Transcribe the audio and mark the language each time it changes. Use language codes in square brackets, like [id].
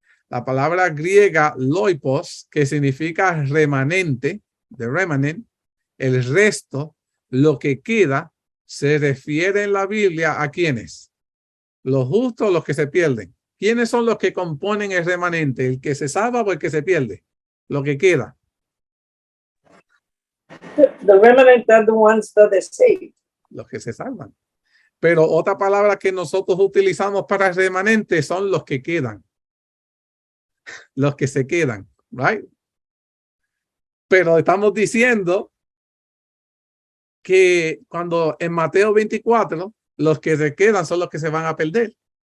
[es] La palabra griega loipos, que significa remanente, de remanent, el resto, lo que queda, se refiere en la Biblia a quiénes. Los justos, los que se pierden. ¿Quiénes son los que componen el remanente? ¿El que se salva o el que se pierde? Lo que queda. [en] The remnant are the ones that are saved. [es] Los que se salvan. Pero otra palabra que nosotros utilizamos para remanente son los que quedan. Los que se quedan, right? Pero estamos diciendo que cuando en Mateo 24, los que se quedan son los que se van a perder.